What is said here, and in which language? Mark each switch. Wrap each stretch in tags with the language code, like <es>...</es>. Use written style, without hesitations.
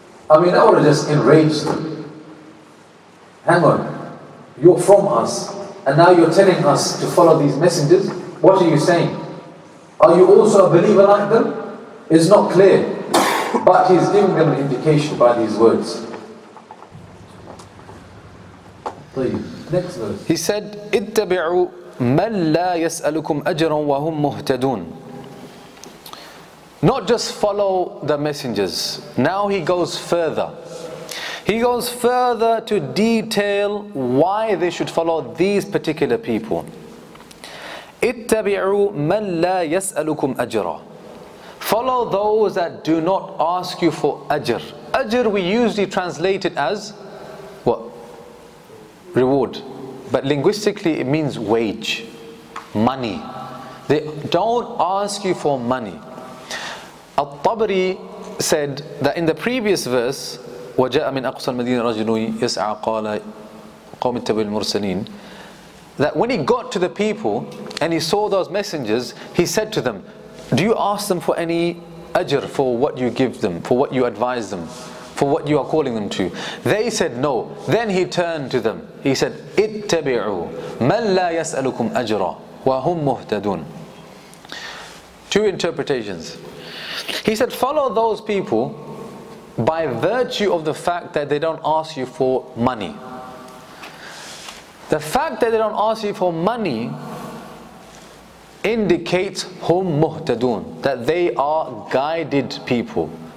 <en>I mean, that would have just enraged them. Hang on, you're from us, and now you're telling us to follow these messengers. What are you saying? Are you also a believer like them? It's not clear, but he's giving them an indication by these words. Next verse. He said,</en> <ar>اتبعوا من لا يسألكم أجرا وهم مهتدون.</ar> <en>not just follow the messengers. Now he goes further. He goes further to detail why they should follow these particular people.</en> <ar>اتبعوا من لا يسألكم أجرا.</ar> <en>Follow those that do not ask you for ajr. Ajr we usually translate it as what? Reward. But linguistically it means wage, money. They don't ask you for money. Al-Tabari said that in the previous verse,</en> <ar>وَجَاءَ مِنْ أَقْصَى الْمَدِينَ رَجُلٌ يَسْعَى قَالَ قَوْمِ اتَّبِعُوا الْمُرْسَلِينَ,</ar> <en>that when he got to the people and he saw those messengers, he said to them, do you ask them for any ajr for what you give them, for what you advise them, for what you are calling them to? They said no. Then he turned to them. He said,</en> <ar>اتَّبِعُوا مَنْ لَا يَسْأَلُكُمْ أَجْرًا وَهُمْ مُهْتَدُونَ.</ar> <en>Two interpretations. He said, follow those people by virtue of the fact that they don't ask you for money. The fact that they don't ask you for money indicates hum muhtadun, that they are guided people.</en>